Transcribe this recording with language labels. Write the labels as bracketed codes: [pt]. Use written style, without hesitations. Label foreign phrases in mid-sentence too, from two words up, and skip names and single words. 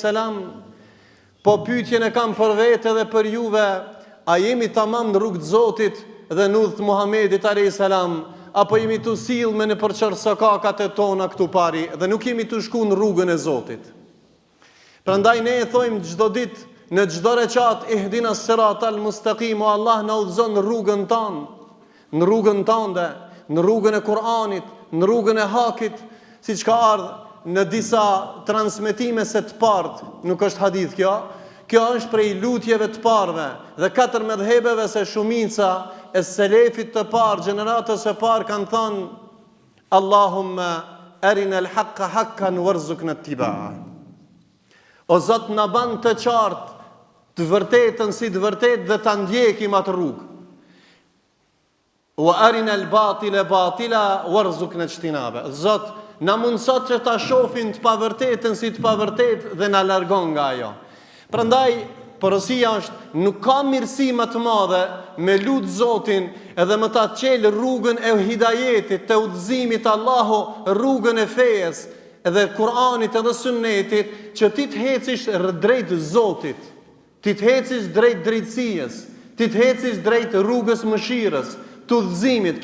[sq] Po pyetjen e kam për vete dhe për juve, a jemi tamam në rrugë të Zotit dhe në udhët Muhamedit a.s. apo jemi të sill me në përqërë sokakat e tona këtu pari dhe nuk jemi të shku në rrugën e Zotit. Prandaj ne e thojmë çdo ditë, në çdo recat, [ar] اهدنا الصراط المستقيم, [sq] o Allah na udhëzon në rrugën tonë, në rrugën tënde, në rrugën e Kur'anit, në rrugën e hakit, siç ka ardhur në disa transmetime se të parë, nuk është hadith kjo. Kjo është prej lutjeve të parëve dhe 4 medhhebeve, se shumica e selefit të parë, gjeneratës e parë kanë thënë [ar] اللهم أرنا الحق حقا وارزقنا اتباعه. [sq] O Zot, na ban të qartë të vërtetën si të vërtetë dhe ta ndjekim atë rrugë. [ar] وأرنا الباطل باطلا وارزقنا اجتنابه. [sq] Zot, na mundëso që ta shohim të pavërtetën si të pavërtetë dhe na largon nga ajo. Prandaj porosia është, nuk ka mirësi më të madhe me lut Zotin edhe më ta çel rrugën e hidajetit, të udhëzimit Allahu, rrugën e fejes edhe Kur'anit edhe Sunnetit, që ti të hecish drejt Zotit, ti të hecish drejt drejtësisë, ti të hecish drejt rrugës mëshirës, të udhëzimit.